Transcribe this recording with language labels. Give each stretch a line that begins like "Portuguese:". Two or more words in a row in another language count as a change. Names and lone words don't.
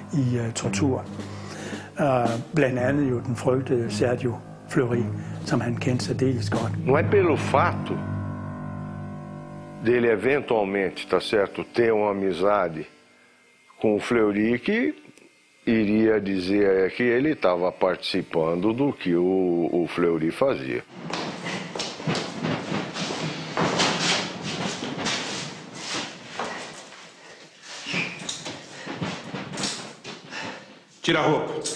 Danish: i tortur. Blandt andet jo den frygtede Sergio Fleury, som han kendte særdeles godt.
Portuguese: Não é pelo fato dele eventualmente, tá certo, ter uma amizade com o Fleury que iria dizer que ele estava participando do que o Fleury fazia. Tira a roupa.